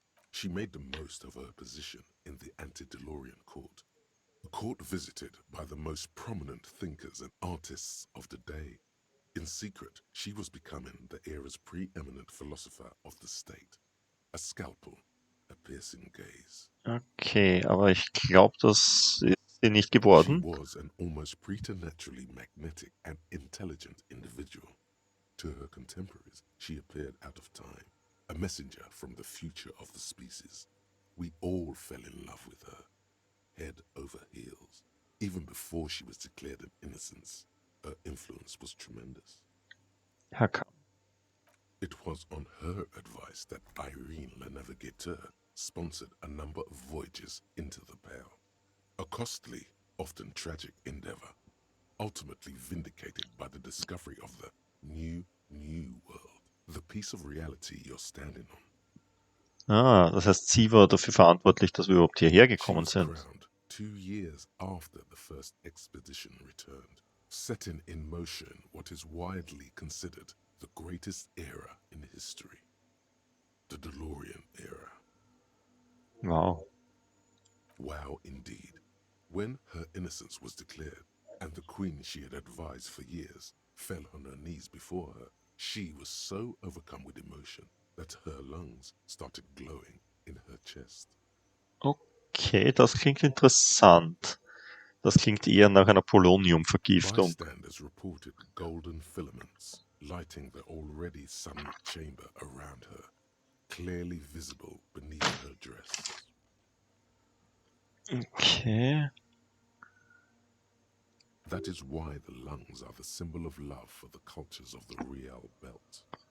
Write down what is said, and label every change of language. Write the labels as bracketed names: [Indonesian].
[English] She made the most of her position in the antediluvian court, a court visited by the most prominent thinkers and artists of the day. In secret, she was becoming the era's preeminent philosopher of the state. A scalpel, a piercing gaze. [German] Okay, aber ich glaube, das ist sie nicht [English] She [German] geworden. [English] was an almost preternaturally magnetic and intelligent individual. To her contemporaries, she appeared out of time, a messenger from the future of the species. We all fell in love with her, head over heels. Even before she was declared an innocence, her influence was tremendous. How come? It was on her advice that Irene la Navigateur sponsored a number of voyages into the Pale. A costly, often tragic endeavor, ultimately vindicated by the discovery of the new world, the piece of reality you're standing on. [German] Ah, das heißt, sie war dafür verantwortlich, dass wir überhaupt hierher [English] She [German] gekommen [English] was [German] sind. [English] crowned 2 years after the first expedition returned, setting in motion what is widely considered the greatest era in history, the DeLorean era. Wow. Wow, indeed. When her innocence was declared, and the queen she had advised for years fell on her knees before her, she was so overcome with emotion that her lungs started glowing in her chest. [German] Okay, das klingt interessant. Das klingt eher nach einer Poloniumvergiftung. [English] Bystanders reported golden filaments lighting the already sunlit chamber around her, clearly visible beneath her dress. Okay. That is why the lungs are the symbol of love for the cultures of the Real Belt.